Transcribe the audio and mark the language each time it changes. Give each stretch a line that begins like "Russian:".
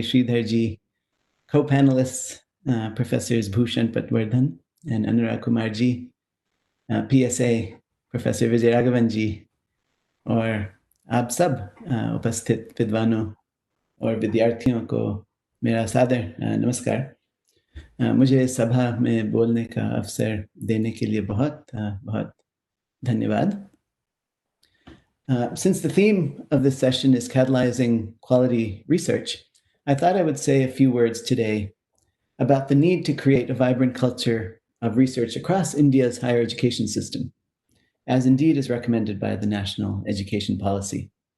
Hindi: Sridharji, Co-Panelists Professors Bhushan Patwardhan and Anurag Kumarji, PSA Professor Vijay Raghavanji, और आप सब उपस्थित विद्वानों और विद्यार्थियों को मेरा सादर नमस्कार। मुझे सभा में बोलने का अवसर देने के लिए बहुत बहुत धन्यवाद।
English: Since the theme of this session is catalyzing quality research, I thought I would say a few words today about the need to create a vibrant culture of research across India's higher education system, as indeed is recommended by the National Education Policy.